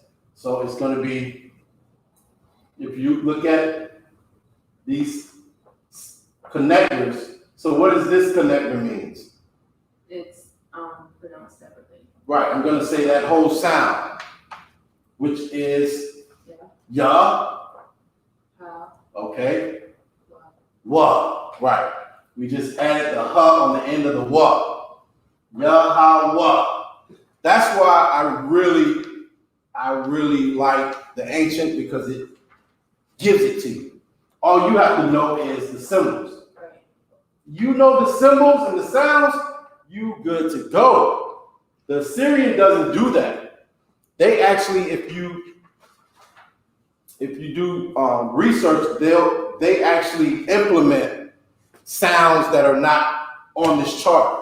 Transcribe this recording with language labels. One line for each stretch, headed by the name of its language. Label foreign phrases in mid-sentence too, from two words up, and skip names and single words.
English: So it's going to be, if you look at these connectors, so what does this connector means? It's pronounced separately. Right, I'm going to say that whole sound, which is ya, Ha. okay, Wa. wa, right. We just added the ha on the end of the wa. Ya, ha, wa. That's why I really like the ancient because it gives it to you. All you have to know is the symbols. Right. You know the symbols and the sounds, you good to go. The Assyrian doesn't do that. They actually, if you do research, they actually implement sounds that are not on this chart.